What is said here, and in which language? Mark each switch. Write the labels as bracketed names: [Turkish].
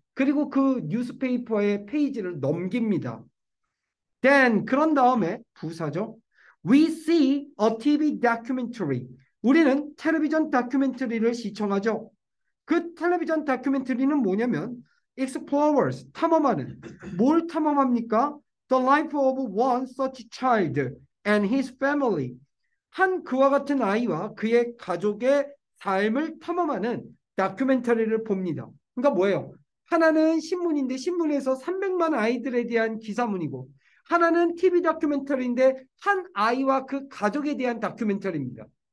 [Korean] 그리고 그 뉴스페이퍼의 페이지를 넘깁니다. Then 그런 다음에 부사죠. [English] We see a TV documentary. [Korean] 우리는 텔레비전 다큐멘터리를 시청하죠. 그 텔레비전 다큐멘터리는 뭐냐면 explorers, 탐험하는. 뭘 탐험합니까? [English] The life of one such child and his family. [Korean] 한 그와 같은 아이와 그의 가족의 삶을 탐험하는 다큐멘터리를 봅니다. 그러니까 뭐예요? 하나는 신문인데 신문에서 300만 아이들에 대한 기사문이고 하나는 TV 다큐멘터리인데 한 아이와 그 가족에 대한 다큐멘터리입니다.